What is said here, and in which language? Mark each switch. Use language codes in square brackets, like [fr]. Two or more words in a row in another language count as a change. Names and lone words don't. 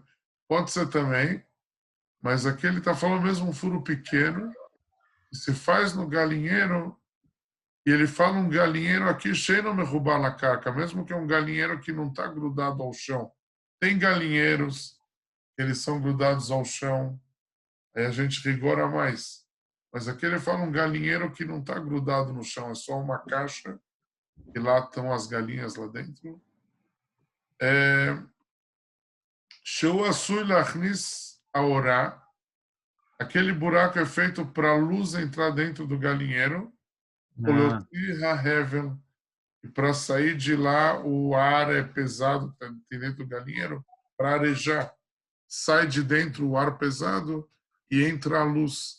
[pt] Pode ser também, mas aqui ele está falando mesmo um furo pequeno, que se faz no galinheiro, E ele fala um galinheiro aqui cheio de derrubar na carca, mesmo que é um galinheiro que não está grudado ao chão. Tem galinheiros que eles são grudados ao chão, aí a gente rigora mais. Mas aqui ele fala um galinheiro que não está grudado no chão, é só uma caixa e lá estão as galinhas lá dentro. [he] שהוא עשוי להכניס האורה. [pt] Aquele buraco é feito para a luz entrar dentro do galinheiro. E para sair de lá, o ar é pesado, tem dentro do galinheiro, para arejar. Sai de dentro o ar pesado e entra a luz.